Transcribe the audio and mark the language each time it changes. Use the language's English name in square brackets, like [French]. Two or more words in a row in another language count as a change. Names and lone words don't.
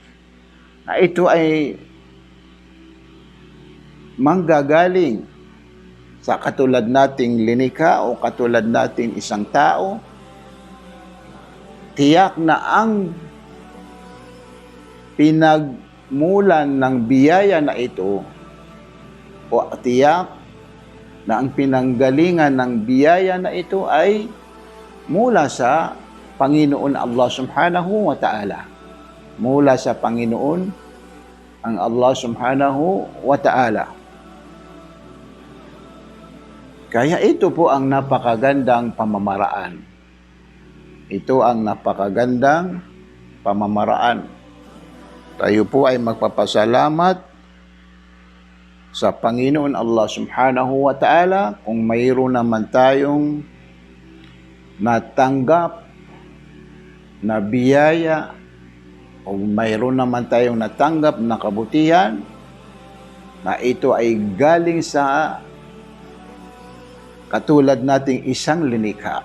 [Filipino] na ito ay manggagaling sa katulad nating linikha o katulad nating isang tao, tiyak na ang pinagmulan ng biyaya na ito o tiyak na ang pinanggalingan ng biyaya na ito ay mula sa Panginoon Allah [Arabic] سبحانه وتعالى. [Filipino] Mula sa Panginoon ang Allah [Arabic] سبحانه وتعالى. [Filipino] Kaya ito po ang napakagandang pamamaraan. Ito ang napakagandang pamamaraan. Tayo po ay magpapasalamat sa Panginoon Allah [Arabic] سبحانه وتعالى [Filipino] kung mayroon naman tayong natanggap na biyaya o mayroon naman tayong natanggap na kabutihan na ito ay galing sa katulad nating isang linikha.